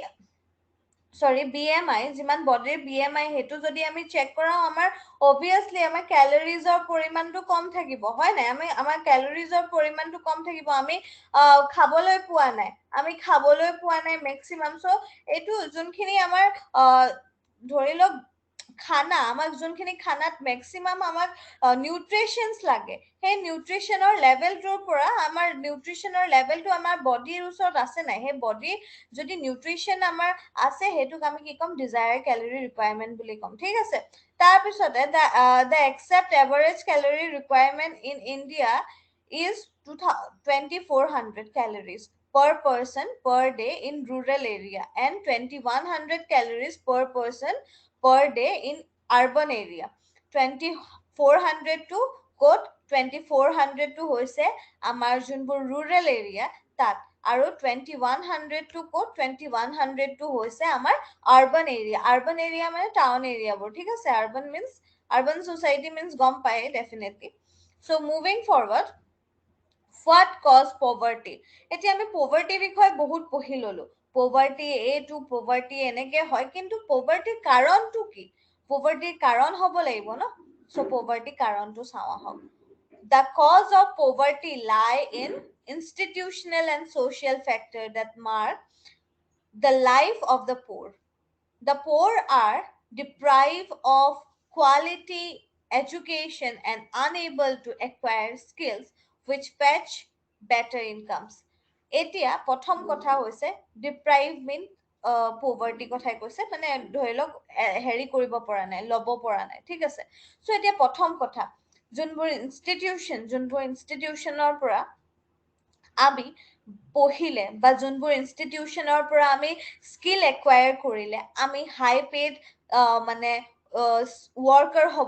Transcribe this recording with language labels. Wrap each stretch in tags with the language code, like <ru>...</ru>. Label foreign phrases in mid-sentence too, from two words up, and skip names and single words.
<as>BMI যিমান বডিৰ BMI সেইটো যদি আমি চেক কৰাও আমাৰ অবভিয়াছলি আমাৰ কেলৰিজৰ পৰিমাণটো কম থাকিব হয় নাই আমাৰ কেলৰিজৰ পৰিমাণটো কম থাকিব আমি খাবলৈ পোৱা নাই মেক্সিমাম চ' এইটো যোনখিনি আমাৰ ধৰি লওক খানা আমাক যোনখিনি খানাত মেক্সিমাম আমাক নিউট্ৰিশ্যনছ লাগে সেই নিউট্ৰিশ্যনৰ লেভেলটো আমাৰ বডিৰ ওচৰত আছে নাই সেই বডিৰ যদি নিউট্ৰিশ্যন আমাৰ আছে সেইটোক আমি কি ক'ম</as> <en>desired calorie requirement</en> <as>বুলি ক'ম ঠিক আছে তাৰপিছতে</as> <en>the accepted average calorie requirement in India is 2400 calories per person per day in rural area and 2100 calories per person per day in urban area</en> <as>2400 to ক'ত 2400 টো হৈছে আমাৰ যোনবোৰ</as> <en>rural area</en> <as>তাত আৰু 2100 টো ক'ত 2100 টো হৈছে আমাৰ</as> <en>urban area</en> <as>মানে টাউন এৰিয়াবোৰ ঠিক আছে</as> <en>urban society means</en> <as>গম পায় ডেফিনেটলি চ'</as> <en>moving forward what cause poverty</en> <as>এতিয়া আমি পভাৰ্টিৰ বিষয়ে বহুত পঢ়ি ললো পভাৰ্টি এনেকে হয় কিন্তু পভাৰ্টিৰ কাৰণটো কি পভাৰ্টিৰ কাৰণ হ'ব লাগিব ন চ' পভাৰ্টিৰ কাৰণটো চাওঁ আহক</as> <en>The cause of poverty lie in institutional and social factors that mark the life of the poor. The poor are deprived of quality education and unable to acquire skills which fetch better incomes.</en> <as>এতিয়া প্ৰথম কথা হৈছে</as> <en>deprive mean poverty</en> <as>কথাই কৈছে মানে ধৰি লওক হেৰি কৰিব পৰা নাই ল'ব পৰা নাই ঠিক আছে চ' এতিয়া প্ৰথম কথা যোনবোৰ ইনষ্টিটিউশ্যনৰ পৰা আমি পঢ়িলে বা যোনবোৰ ইনষ্টিটিউশ্যনৰ পৰা আমি</as> <en>skill acquire</en> <as>কৰিলে আমি</as> <en>high paid</en> <as>মানে ৱৰ্কাৰ হ'ব</as>